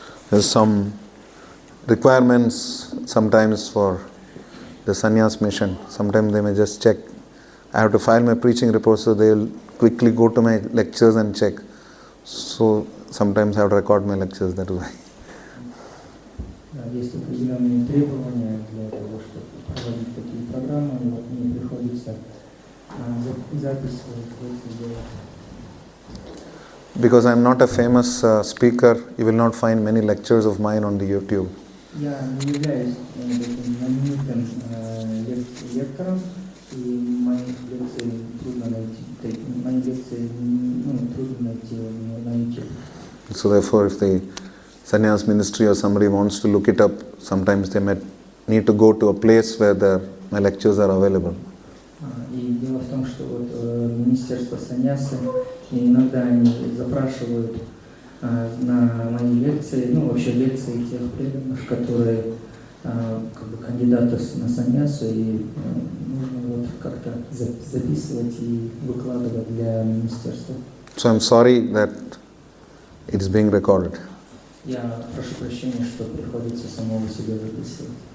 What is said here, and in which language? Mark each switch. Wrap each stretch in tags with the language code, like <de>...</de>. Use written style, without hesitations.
<en>There's some requirements sometimes for the sannyas mission. Sometimes they may just check. I have to file my preaching report, so they'll quickly go to my lectures and check. So sometimes I have to record my lectures, that is why.</en> <ru>Есть определенные требования для того, чтобы проводить такие программы, и вот мне приходится запись делать.</ru> <en>Because I'm not a famous speaker, you will not find many lectures of mine on the YouTube.</en> <ru>Я не являюсь таким знаменитым лектором, и мои лекции трудно найти. Мои лекции трудно найти на YouTube.</ru> <en>So therefore, if the sannyas ministry or somebody wants to look it up, sometimes they might need to go to a place where my lectures are available.</en> <ru>И дело в том, что вот министерство саньяса, иногда они запрашивают на мои лекции, вообще лекции тех преданных, которые как бы кандидаты на саньясу, и нужно вот как-то записывать и выкладывать для министерства.</ru> <en>So I'm sorry that it is being recorded.</en> <ru>Я прошу прощения, что приходится самого себя записывать.</ru>